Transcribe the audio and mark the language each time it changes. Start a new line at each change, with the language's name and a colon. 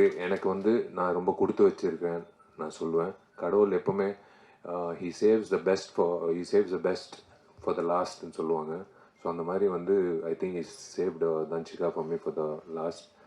Tamil: எனக்கு வந்து நான் ரொம்ப கொடுத்து வச்சுருக்கேன் நான் சொல்லுவேன். கடவுள் எப்போவுமே
English: he saves the best for the last
Tamil: ன்னு சொல்லுவாங்க. ஸோ அந்த மாதிரி வந்து
English: I think is saved Dhanshika for me for the last.